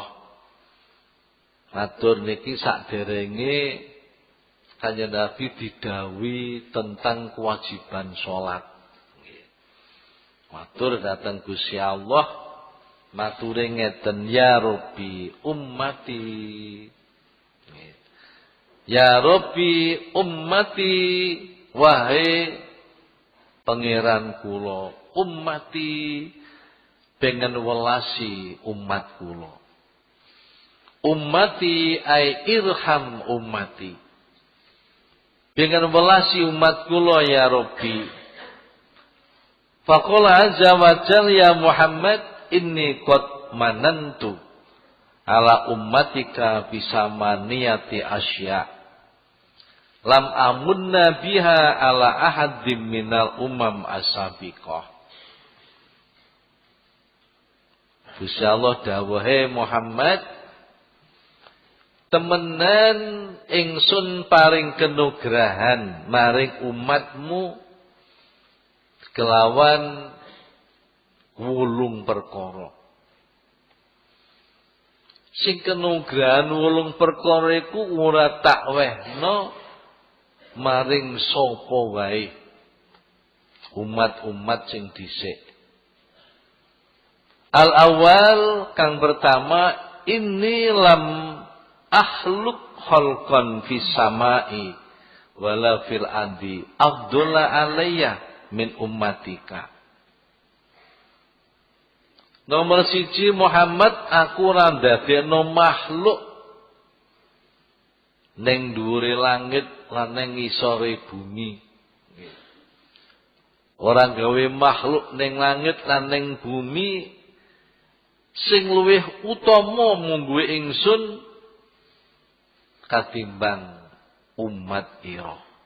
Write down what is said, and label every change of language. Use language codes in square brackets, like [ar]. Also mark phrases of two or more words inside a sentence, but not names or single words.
[jv] Matur niki sakderenge kanjeng Nabi didhawuhi tentang kewajiban salat. Matur datang Gusti Allah, mature ngeten, [ar] يا ربي أمتي. يا ربي أمتي, [jv] wahai pangeran kula, ummati pengen welasi umat kula. [ar] أمتي أي ارحم أمتي. [jv] Pengen welasi umat kula [ar] يا ربي. فقال عز وجل يا محمد إني قد مننت على أمتك بثمانية أشياء. لم أمنّ بها على أحد من الأمم السابقة. [jv] Gusti Allah dawuhe Muhammad, temenan ingsun paring kenugrahan maring umatmu kelawan 8 perkara. Sing kenugrahan 8 perkara iku ora tak wehno maring sapa wae umat-umat sing dhisik. Al-awwal kang pertama, [ar] إني لم أخلق خلقا في السماء ولا في الأرض أفضل علي من أمتك. [jv] Nomor 1 Muhammad, aku ora ndadekno makhluk ning dhuwure langit lan ning ngisore bumi. Ora gawe makhluk ning langit lan ning bumi sing luwih utama mungguhe ingsun katimbang umat ira.